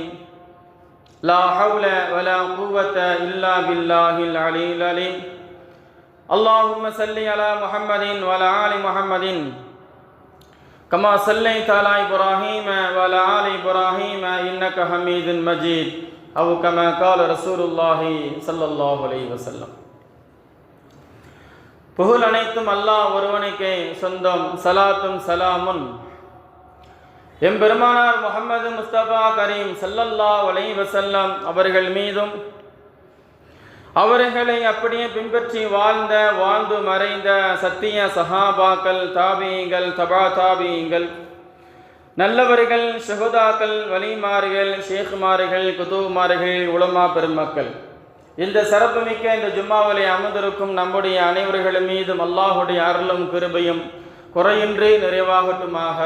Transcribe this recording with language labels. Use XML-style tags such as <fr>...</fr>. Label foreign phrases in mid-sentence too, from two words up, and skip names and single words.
<ar>لا حول ولا قوة إلا بالله العلي العليم. اللهم صل على محمد وعلى آل محمد كما صليت على إبراهيم وعلى آل إبراهيم إنك حميد مجيد، أو كما قال رسول الله صلى الله عليه وسلم.</ar> <ta>புகழ் அனைத்தும் அல்லாஹ் ஒருவனுக்கே சொந்தம். சலாத்தும் சலாமும் எம்பெருமானார் முஹம்மது முஸ்தபா கரீம்</ta> <ar>صلى الله عليه وسلم</ar> <ta>அவர்கள் மீதும், அவர்களை அப்படியே பின்பற்றி வாழ்ந்து மறைந்த சத்திய சஹாபாக்கள், தாபீங்கள், தபா தாபீங்கள், நல்லவர்கள், ஷுஹதாக்கள், வலிமார்கள், ஷேഖ்மார்கள், குதுமார்கள், உலமா பெருமக்கள், இந்த சிறப்புமிக்க இந்த ஜும்மாவிலே அமர்ந்திருக்கும் நம்முடைய அனைவர்கள் மீதும் அல்லாஹுடைய அருளும் கிருபையும் குறையின்றி நிறைவாகட்டுமாக.</ta>